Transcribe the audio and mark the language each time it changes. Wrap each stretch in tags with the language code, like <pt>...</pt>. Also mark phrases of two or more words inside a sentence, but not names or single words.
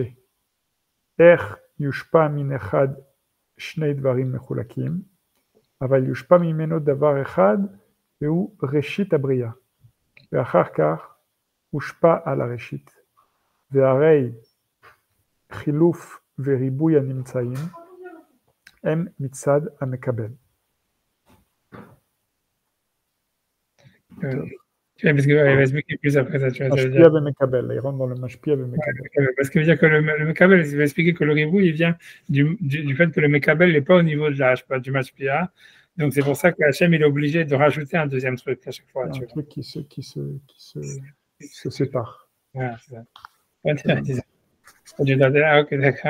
<he>איך יושפע מן אחד שני דברים מחולקים, אבל יושפע ממנו דבר אחד, והוא ראשית הבריאה, ואחר כך הושפע על הראשית. והרי חילוף וריבוי הנמצאים הם מצד המקבל.</he> <fr>Parce qu'il va expliquer plus après ça.</fr> <he>משפיע ומקבל,</he> <fr>il rentre dans le</fr> <he>משפיע ומקבל.</he> <fr>Parce qu'il veut dire que le Mekabel, il va expliquer que le ribou, il vient du fait que le Mekabel n'est pas au niveau de l'âge, pas du Mashpia. Donc c'est pour ça que Hachem il est obligé de rajouter un deuxième truc à chaque fois. Un truc qui se sépare. Ah, c'est ça. Ok, d'accord.</fr>